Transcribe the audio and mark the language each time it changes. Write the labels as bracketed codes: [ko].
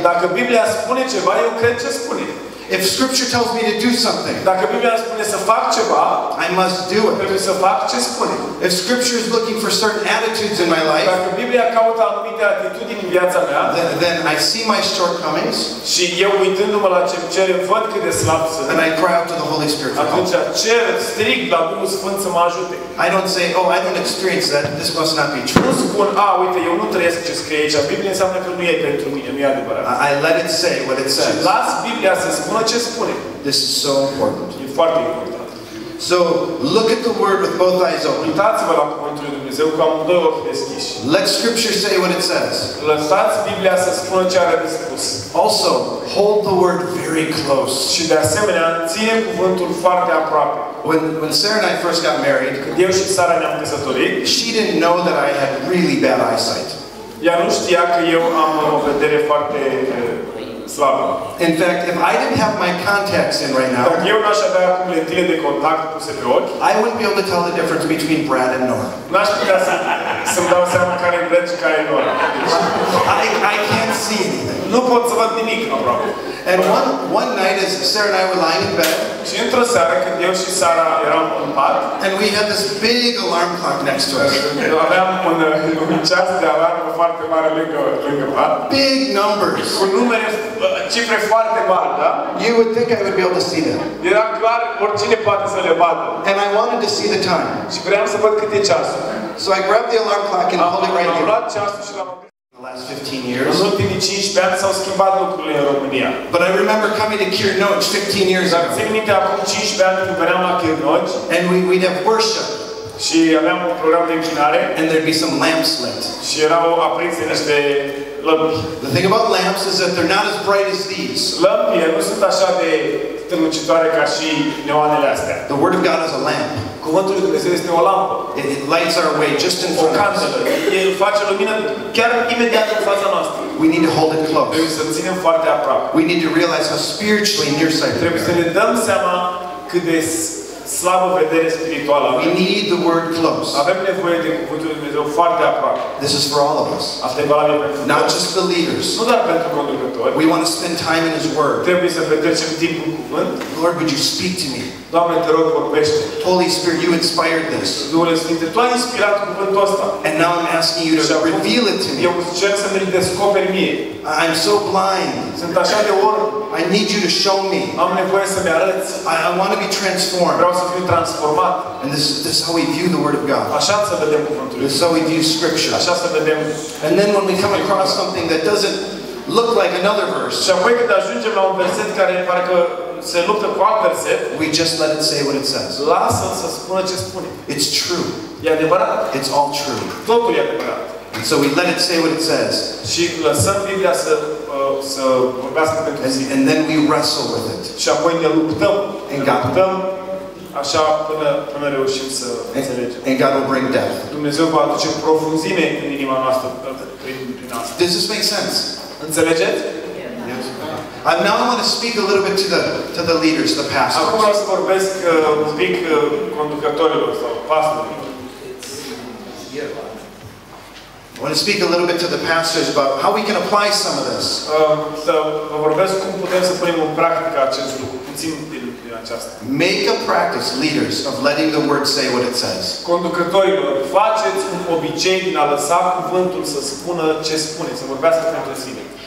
[ro] Dacă Biblia spune ceva, eu cred ce spune. [en] If scripture tells me to do something, [ro] Dacă Biblia spune să fac ceva, [en] I must do it. [ro] trebuie să fac ce spune. [en] If scripture is looking for certain attitudes in my life, [ro] Dacă Biblia caută anumite atitudini în viața mea, [en] then I see my shortcomings [ro] și eu uitându-mă la ce cere, văd cât de slab sunt, [en] and I cry out to the Holy Spirit for [ro] atunci [en] help. [ro] cer, strig la Duhul Sfânt să mă ajute. [en] I don't say, oh, I don't experience that. This must not be true. [ro] Nu spun, uite, eu nu trăiesc ce scrie aici. Biblia înseamnă că nu e pentru mine, nu e adevărat. [en] I let it say what it [ro] Și [en] says. [ro] las Biblia să spună ce spune. [en] This is so important. [ro] E foarte important. [en] So look at the word with both eyes open. [ro] Uitați-vă la cuvântul lui Dumnezeu cu amândoi ochi deschiși. [en] Let scripture say what it says. [ro] Lăsați Biblia să spună ce are de spus. [en] Also, hold the word very close. [ro] Și de asemenea, ține cuvântul foarte aproape. [en] When Sarah and I first got married, [ro] Când eu și Sara ne-am căsătorit, [en] she didn't know that I had really bad eyesight. [ro] ea nu știa că eu am o vedere foarte slabă. [en] In fact, if I didn't have my contacts in right [ro] Dacă [en] now, [ro] eu n-aș avea acum lentile de contact puse pe ochi, [en] I wouldn't be able to tell the difference between Brad and Nora. [ro] n-aș putea să-mi dau seama care e Brad și care e Nora. [en] I can't see anything. [ro] Nu pot să văd nimic aproape. [en] And one night, as Sarah and I were lying in bed, [ro] Și într-o seară, când eu și Sara eram în pat, [en] and we had this big alarm clock next to us. [ro] aveam un ceas de alarmă foarte mare lângă pat, [en] Big numbers. [ro] cu numere, cifre foarte mari, da? [en] You would think I would be able to see them. [ro] Era clar, oricine poate să le vadă. [en] And I wanted to see the time. [ro] Și vreau să văd cât e ceasul. [en] So I grabbed the alarm clock and held it right [ro] Am [en] here. [ro] luat ceasul și l-am oprit. [en] The last 15 [ro] În [en] years. [ro] ultimii 15 ani s-au schimbat lucrurile în România. [en] But I remember coming to Kirnoch 15 years [ro] Dar [en] ago. [ro] țin minte acum 15 ani când veneam la Chirnogi [en] And we'd have worship. [ro] și aveam un program de închinare [en] And there'd be some lamps lit. [ro] și erau aprinse niște lămpi. [en] The thing about lamps is that they're not as bright as these. [ro] Lămpile nu sunt așa de strălucitoare ca și neoanele astea. [en] The Word of God is a lamp. [ro] Cuvântul lui Dumnezeu este o lampă, [en] It lights our way just in [ro] o [en] front of us. [ro] candelă. El face lumină chiar imediat în fața noastră. [en] We need to hold it [ro] Trebuie [en] close. [ro] să ținem foarte aproape. [en] We need to realize how spiritually nearsighted [ro] Trebuie [en] we [ro] să [en] are. [ro] ne dăm seama cât de slabă vedere spirituală [en] We [ro] avem. [en] need the Word close. [ro] Avem nevoie de cuvântul lui Dumnezeu foarte aproape. [en] This is for all of us. [ro] Asta e valabil pentru [en] Not [ro] toți. [en] just the leaders. [ro] Nu doar pentru conducători. [en] We want to spend time in His Word. [ro] Trebuie să petrecem timp în cuvânt. [en] Lord, would you speak to me? [ro] Doamne, te rog, vorbește. [en] Holy Spirit, you inspired this. [ro] Duhul Sfinte, Tu ai inspirat cuvântul ăsta. [en] And now I'm asking you to reveal it to me. [ro] Eu cer să mi-l descoperi mie. [en] I'm so blind. [ro] Sunt așa de orb. [en] I need you to show me. [ro] Am nevoie să-mi arăți. [en] I want to be transformed. [ro] Vreau să fiu transformat. [en] And this is how we view the Word of God. [ro] Așa să vedem cuvântul lui. [en] This is how we view Scripture. [ro] Așa să vedem. [en] And then when we come across something that doesn't look like another verse, [ro] Și apoi când ajungem la un verset care parcă se luptă cu alt verset, [en] we just let it say what it says. [ro] lasă-l să spună ce spune. [en] It's true. [ro] E adevărat? [en] It's all true. [ro] Totul e adevărat. [en] And so we let it say what it says. [ro] Și lăsăm Biblia să vorbească pentru sine. [en] And then we wrestle with it. [ro] Și apoi ne luptăm. Ne [en] God. [ro] luptăm așa până reușim să înțelegem. [en] And God will bring death. [ro] Dumnezeu va aduce profunzime în inima noastră prin asta. [en] Does this make sense? [ro] Înțelegeți? [en] Yes. Now I want to speak a little bit to the leaders, the [ro] Acum [en] pastors. [ro] vreau să vorbesc un pic conducătorilor sau pastorilor. [en] I want to speak a little bit to the pastors about how we can apply some of this. [ro] Să vă vorbesc cum putem să punem în practică acest lucru, puțin din aceasta. [en] Make a practice, leaders, of letting the word say what it says. [ro] Conducătorilor, faceți un obicei din a lăsa cuvântul să spună ce spune, să vorbească pentru sine.